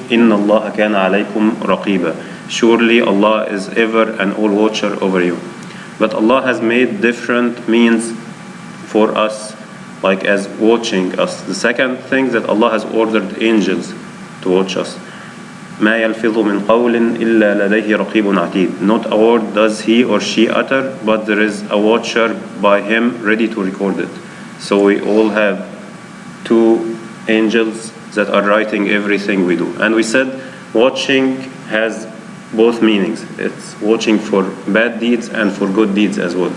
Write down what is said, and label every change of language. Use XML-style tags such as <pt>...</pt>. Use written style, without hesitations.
<ar>إِنَّ اللَّهَ كَانَ عَلَيْكُمْ رَقِيبًا.</ar> <en>Surely Allah is ever an all-watcher over you. But Allah has made different means for us, like as watching us. The second thing, that Allah has ordered angels to watch us.</en> <ar>ما يلفظ من قول إلا لديه رقيب عتيد.</ar> <en>Not a word does he or she utter, but there is a watcher by him ready to record it. So we all have two angels that are writing everything we do. And we said watching has both meanings. It's watching for bad deeds and for good deeds as well.</en>